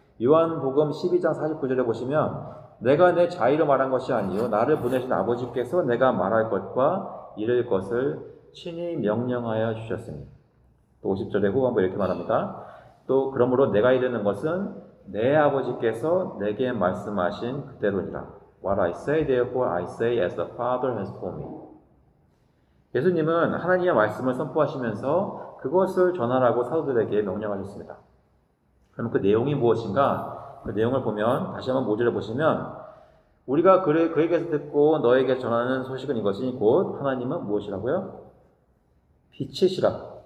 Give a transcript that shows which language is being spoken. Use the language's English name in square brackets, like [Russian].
[Korean] 요한복음 12장 49절에 보시면 내가 내 자의로 말한 것이 아니요 나를 보내신 아버지께서 내가 말할 것과 이를 것을 친히 명령하여 주셨으니 또 50절에 후반부 이렇게 말합니다. 또 그러므로 내가 이르는 것은 내 아버지께서 내게 말씀하신 그대로니라. [English] What I say therefore I say as the Father has told me. [Korean] 예수님은 하나님의 말씀을 선포하시면서 그것을 전하라고 사도들에게 명령하셨습니다. 그럼 그 내용이 무엇인가? 그 내용을 보면 다시 한번 5절에 보시면 우리가 그에게서 듣고 너에게 전하는 소식은 이것이니 곧 하나님은 무엇이라고요? 빛이시라.